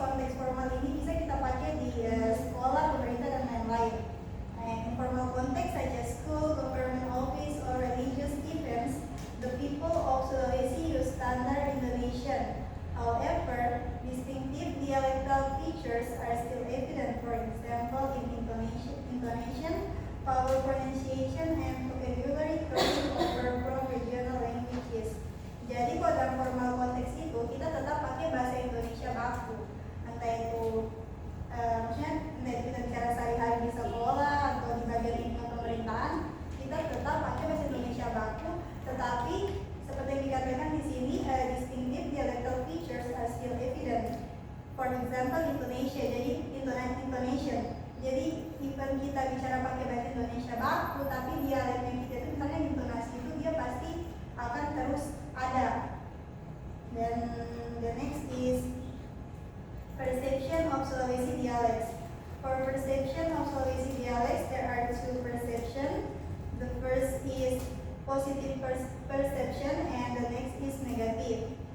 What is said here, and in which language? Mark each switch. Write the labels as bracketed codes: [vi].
[id] Konteks formal ini bisa kita pakai di sekolah, pemerintah, dan lain-lain. [en] Informal context such as school, government office, or religious events, the people of Sulawesi use standard Indonesian. However, distinctive dialectal features are still evident, for example, in intonation, vowel pronunciation, and vocabulary coming over from regional languages. [id] Jadi kalau dalam formal konteks itu kita tetap pakai bahasa Indonesia baku, entah itu maksudnya kita bicara sehari-hari di sekolah atau di bagian lingkungan pemerintahan, kita tetap pakai bahasa Indonesia baku. Tetapi seperti yang dikatakan di sini, [en] distinctive dialectal features are still evident. example Indonesia, jadi intonation. [id] Jadi even kita bicara pakai bahasa Indonesia baku, tapi dialeknya kita itu misalnya intonasi itu dia pasti akan terus ada. [en] Dan the next is perception of Sulawesi dialects. For perception of Sulawesi dialects, there are two perceptions. The first is positive perception and the next is negative.